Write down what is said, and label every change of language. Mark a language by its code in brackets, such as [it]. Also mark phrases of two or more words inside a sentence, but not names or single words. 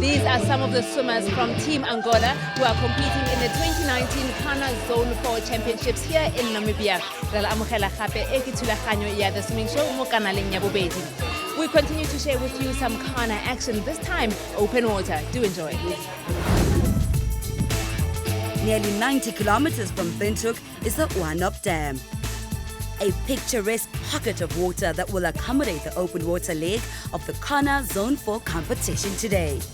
[en] are some of the swimmers from Team Angola who are competing in the 2019 CANA Zone 4 Championships here in Namibia. [tn] Re la amogela gape e ke thulaganyo ya the swimming show mo kanaleng ya bobedi. [en] We continue to share with you some CANA action, this time open water. Do enjoy. Nearly 90 kilometers from Windhoek is the Aquatic Dam, a picturesque pocket of water that will accommodate the open water leg of the CANA Zone 4 competition today.